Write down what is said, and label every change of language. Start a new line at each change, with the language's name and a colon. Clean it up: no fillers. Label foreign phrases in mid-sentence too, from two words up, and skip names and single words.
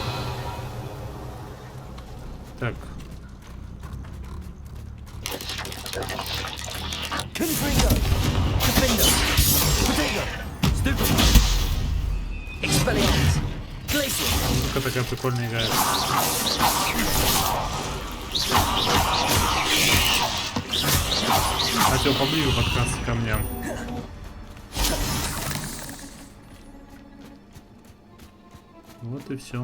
Russian: Так. Confringo.
English: Defendo. Potato. Stupid.
Russian: Expelliarmus. Музыка такая прикольная играет. Хотел поближе подкрасться ко мне. Вот и все.